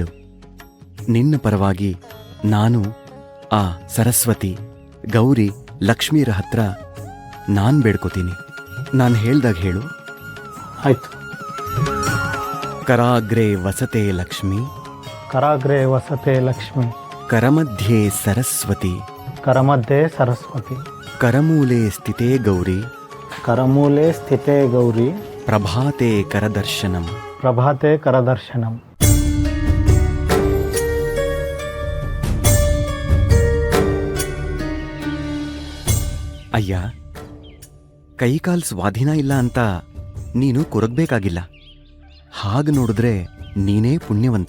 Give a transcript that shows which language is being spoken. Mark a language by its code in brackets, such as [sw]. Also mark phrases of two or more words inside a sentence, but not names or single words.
[kn] ನಿನ್ನ ಪರವಾಗಿ ನಾನು ಆ ಸರಸ್ವತಿ, ಗೌರಿ, ಲಕ್ಷ್ಮೀರ ಹತ್ರ ನಾನು ಬೇಡ್ಕೋತೀನಿ. ನಾನು ಹೇಳ್ದಾಗ ಹೇಳು. ಆಯಿತು. [sa] ಕರಾಗ್ರೆ ವಸತೆ ಲಕ್ಷ್ಮಿ, ಕರಾಗ್ರೆ ವಸತೆ ಲಕ್ಷ್ಮಿ, ಕರಮಧ್ಯೆ ಸರಸ್ವತಿ, ಕರಮಧ್ಯೆ ಸರಸ್ವತಿ, ಕರಮೂಲೆ ಸ್ಥಿತೇ ಗೌರಿ, ಕರಮೂಲೆ ಸ್ಥಿತೇ ಗೌರಿ, ಪ್ರಭಾತೆ ಕರದರ್ಶನಂ. ಪ್ರಭಾತೆ ಕರದರ್ಶನಂ. [kn] ಅಯ್ಯ, ಕೈಕಾಲ್ ಸ್ವಾಧೀನ ಇಲ್ಲ ಅಂತ ನೀನು ಕೊರಗಬೇಕಾಗಿಲ್ಲ. ಹಾಗೆ ನೋಡಿದ್ರೆ ನೀನೇ ಪುಣ್ಯವಂತ.